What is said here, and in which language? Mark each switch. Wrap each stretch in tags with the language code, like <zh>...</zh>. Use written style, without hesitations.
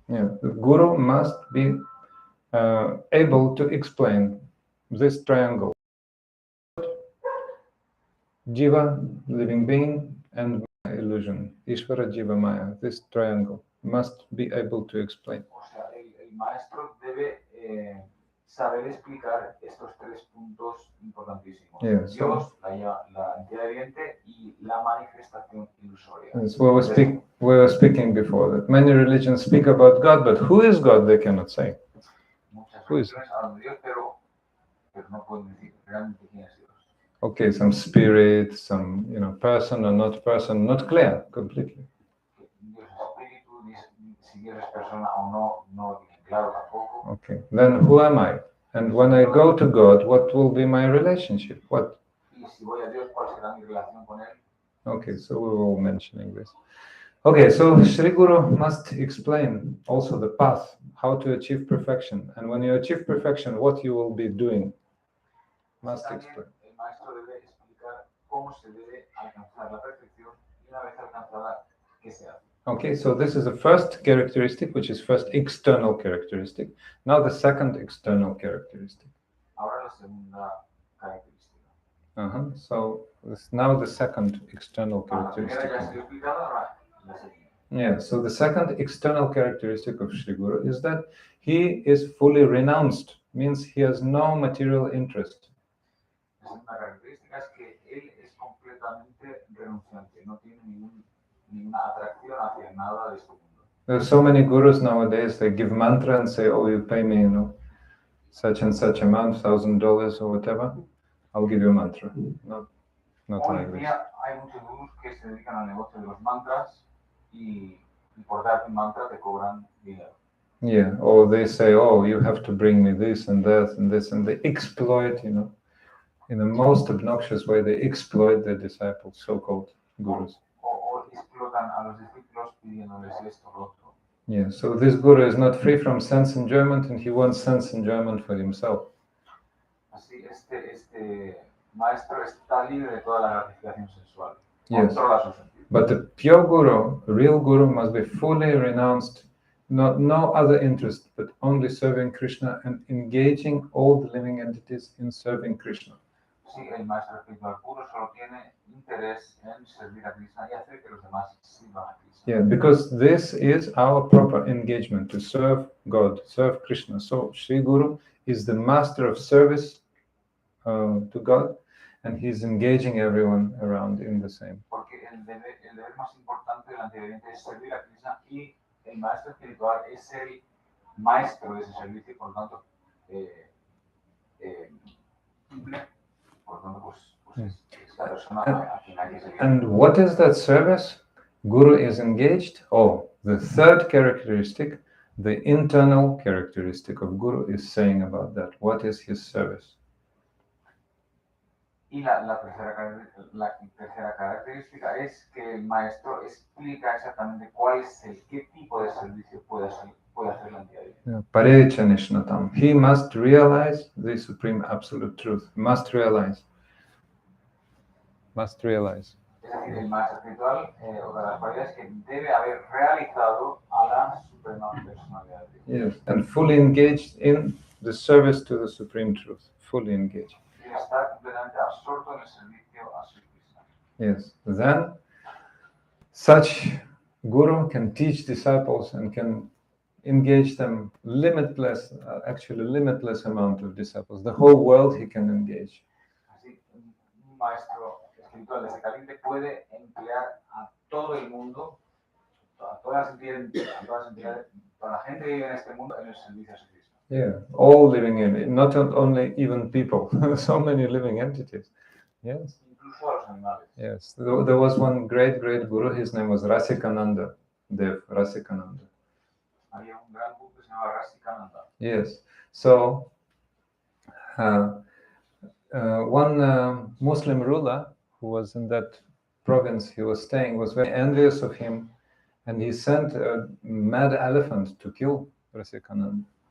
<en>Yeah, the Guru must be able to explain this triangle. Jiva, living being, and Maya, illusion. Ishvara, Jiva, Maya. This triangle must be able to explain.</en> <es>O sea, el maestro debe saber explicar estos 3 puntos importantísimos.</es> <en>Yeah,</en> <es>Dios, la entidad viviente y la manifestación ilusoria.</es> <en>That's what we were speaking before, that many religions speak about God, but who is God they cannot say.</en> <es>Muchas religiones hablan de Dios, pero no pueden decir realmente quién es Dios.</es> <en>Okay, some spirit, some person or not person, not clear completely.</en> <es>Dios es espíritu, si Dios es persona o no tiene claro tampoco.</es> <en>Okay, then who am I? And when I go to God, what will be my relationship? What?</en> <es>Y si voy a Dios, ¿cuál será mi relación con él?</es> <en>Okay, so we were all mentioning this. Okay, so Sri Guru must explain also the path, how to achieve perfection. And when you achieve perfection, what you will be doing. Must explain.</en> <es>El maestro debe explicar cómo se debe alcanzar la perfección y una vez alcanzada, ¿qué se hace?</es> <en>Okay, so this is the first characteristic, which is first external characteristic. Now the second external characteristic.</en> <es>Ahora la segunda característica.</es> <en>So now the second external characteristic.</en> <es>La primera ya se lo he explicado, ahora la segunda.</es> <en>Yeah, so the second external characteristic of Sri Guru is that he is fully renounced, means he has no material interest.</en> <es>La segunda característica es que él es completamente renunciante, no tiene ninguna atracción hacia nada de este mundo.</es> <en>There are so many gurus nowadays, they give mantra and say, oh, you pay me, such and such amount, $1,000 or whatever, I'll give you a mantra. Not</en> <es>Hoy</es> <en>like</en> <es>en</es> <en>this.</en> <es>día hay muchos gurús que se dedican al negocio de los mantras y por darte un mantra te cobran dinero.</es> <en>Yeah, or they say, oh, you have to bring me this and that and this, and they exploit, in the most obnoxious way, they exploit their disciples, so-called gurus.</en> <es>O explotan a los discípulos pidiéndoles esto o lo otro.</es> <en>Yeah, so this guru is not free from sense enjoyment, and he wants sense enjoyment for himself.</en> <es>Así, este maestro está libre de toda la gratificación sensual.</es> <en>Yes.</en> <es>Controla sus sentidos.</es> <en>But the pure guru, real guru, must be fully renounced, no other interest, but only serving Krishna and engaging all the living entities in serving Krishna.</en> <es>Sí, el maestro espiritual puro solo tiene interés en servir a Krishna y hacer que los demás sirvan a Krishna.</es> <en>Yeah, because this is our proper engagement, to serve God, serve Krishna. So Sri Guru is the master of service to God, and he's engaging everyone around in the same.</en> <es>Porque el deber más importante del anteviviente es servir a Krishna y el maestro espiritual es el maestro de ese servicio y por lo tanto cumple, por lo tanto pues es la persona a quien hay que servir.</es> <en>And what is that service? Guru is engaged. Oh, the third characteristic, the internal characteristic of Guru is saying about that. What is his service?</en> <es>Y la tercera característica es que el maestro explica exactamente cuál es qué tipo de servicio puede hacer la entidad. Parechanish-natam.</es> <en>He must realize the supreme absolute truth. Must realize.</en> <es>Es decir, el maestro espiritual, otra de las cualidades que debe haber realizado a la suprema personalidad de Dios.</es> <en>Yes, and fully engaged in the service to the supreme truth. Fully engaged.</en> <es>Y está completamente absorto en el servicio a Sri Krishna.</es> <en>Yes. Then, such guru can teach disciples and can engage them limitless amount of disciples. The whole world he can engage.</en> <es>Así, un maestro espiritual de ese calibre puede emplear a todo el mundo, a todas las entidades, toda la gente que vive en este mundo en el servicio a Sri Krishna.</es> <en>Yeah, all living in, not only even people, so many living entities. Yes.</en> <es>Incluso a los animales.</es> <en>Yes. There was one great guru, his name was Rasikananda, Dev Rasikananda.</en> <es>Había un gran guru que se llamaba Rasikananda.</es> <en>Yes. So, one Muslim ruler who was in that province he was staying was very envious of him, and he sent a mad elephant to kill Rasikananda.</en>